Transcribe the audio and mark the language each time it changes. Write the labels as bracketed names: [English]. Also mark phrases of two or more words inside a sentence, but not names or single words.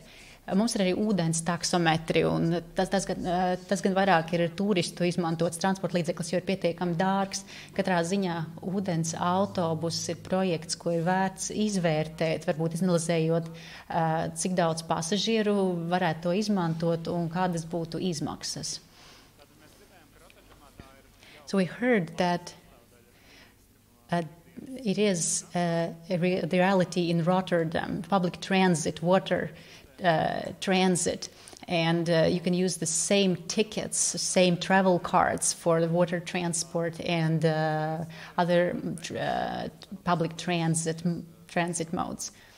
[Latvian] Mums ir arī ūdens taksometri, un tas gan vairāk ir turistu izmantots transporta līdzeklis, jo ir pietiekami dārgs. Katrā ziņā ūdens autobus ir projekts, ko ir vērts izvērtēt, varbūt izanalizējot, cik daudz pasažieru varētu to izmantot un kādas būtu izmaksas. [English] So we heard that it is the reality in Rotterdam, public transit, water transit, and you can use the same tickets, same travel cards for the water transport and other public transit modes.